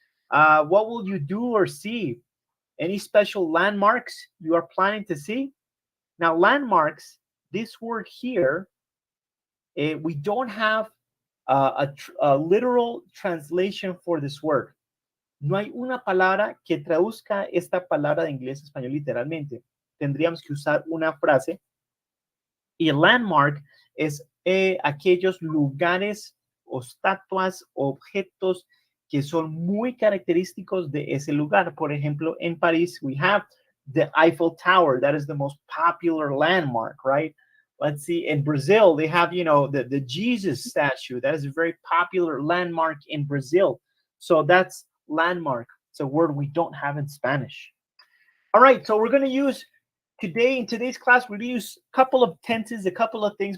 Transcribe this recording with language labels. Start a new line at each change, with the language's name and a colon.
English: What will you do or see? Any special landmarks you are planning to see? Now, landmarks, this word here, we don't have a literal translation for this word.
Spanish: No hay una palabra que traduzca esta palabra de inglés a español literalmente. Tendríamos que usar una frase. Y landmark es aquellos lugares o estatuas, objetos que son muy característicos de ese lugar. Por ejemplo, en París,
English: we have the Eiffel Tower. That is the most popular landmark, right? Let's see, in Brazil, they have, you know, the Jesus statue. That is a very popular landmark in Brazil. So that's landmark. It's a word we don't have in Spanish. All right, so we're going to use today, in today's class, we're going to use a couple of tenses, a couple of things.